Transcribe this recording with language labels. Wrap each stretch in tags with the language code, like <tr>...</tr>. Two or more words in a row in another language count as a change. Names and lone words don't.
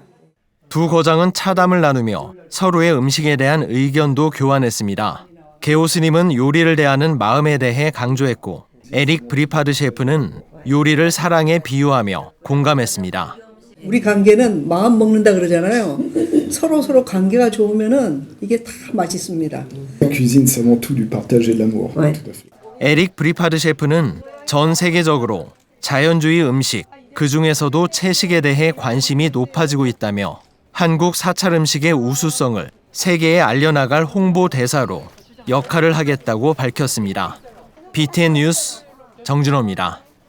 <ko>두 거장은 차담을 나누며 서로의 음식에 대한 의견도 교환했습니다. 개호 스님은 요리를 대하는 마음에 대해 강조했고 에릭 브리파드 셰프는 요리를 사랑에 비유하며 공감했습니다. 우리 관계는 마음 먹는다 그러잖아요. 서로 관계가 좋으면은 이게 다 맛있습니다.</ko> <fr>la cuisine, c'est avant tout du partage et de l'amour. Tout à fait.</fr> <ko>에릭 브리파드 셰프는 전 세계적으로 자연주의 음식, 그 중에서도 채식에 대해 관심이 높아지고 있다며 한국 사찰 음식의 우수성을 세계에 알려나갈 홍보 대사로 역할을 하겠다고 밝혔습니다. BTN 뉴스 정준호입니다.</ko>